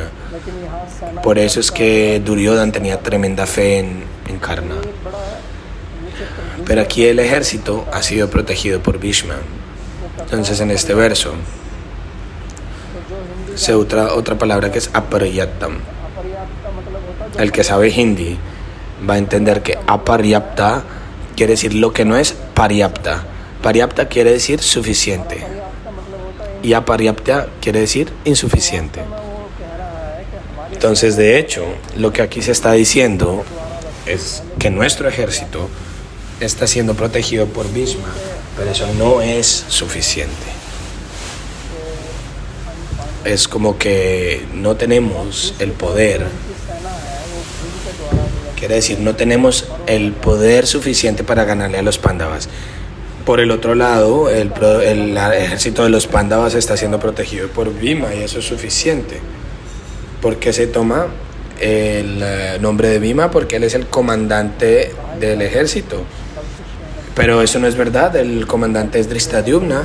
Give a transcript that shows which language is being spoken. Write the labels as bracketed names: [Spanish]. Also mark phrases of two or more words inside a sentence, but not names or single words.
[Spanish] Por eso es que Duryodhana tenía tremenda fe en Karna. Pero aquí el ejército ha sido protegido por Bhishma. Entonces en este verso se usa otra palabra que es aparyaptam. [Hindi] अपर्याप्त मतलब होता है [Spanish] El que sabe hindi va a entender que aparyapta quiere decir lo que no es paryapta. Paryapta quiere decir suficiente [Hindi] पर्याप्त मतलब होता है [Spanish] y aparyapta quiere decir insuficiente. [Hindi] वो कह रहा है कि हमारे [Spanish] Entonces, de hecho, lo que aquí se está diciendo es que nuestro ejército está siendo protegido por Bhishma, pero eso no es suficiente. Es como que no tenemos el poder. [Hindi] सेना है वो भीम के द्वारा भी [Spanish] Quiere decir, no tenemos el poder suficiente para ganarle a los Pándavas. Por el otro lado, el ejército de los Pándavas está siendo protegido por Bhima y eso es suficiente. ¿Por qué se toma el nombre de Bhima? Porque él es el comandante del ejército. Pero eso no es verdad, el comandante es Drishtadyumna.